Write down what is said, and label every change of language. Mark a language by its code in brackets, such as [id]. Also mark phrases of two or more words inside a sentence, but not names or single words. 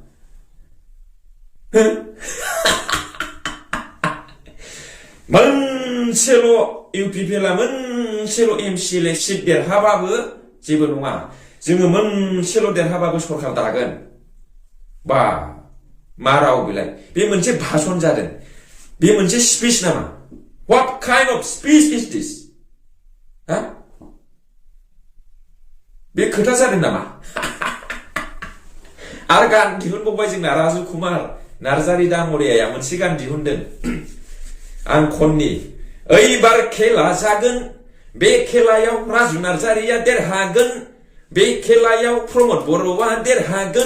[brx] मोनसेल' इउपिपिएलआ मोनसेल' एमसिएलए सिट देरहाबाबो जेबो नङा जोङो मोनसेल' देरहाबाबो सरखार दागोन बा मा राव बेलाय बे मोनसे भाषण जादों बे मोनसे स्पिच नामा [en] what kind of speech is this [brx] हा बे खोथा जादों नामा आरो गान दिहुनबावबाय जोंना राजु कुमार नार्जारी दाङ'रियाया मोनसे गान दिहुनदों आं खननि ओइबार खेला जागोन बे खेलायाव राजु नार्जारीया देरहागोन बे खेलायाव प्रमद बर'आ देरहागोन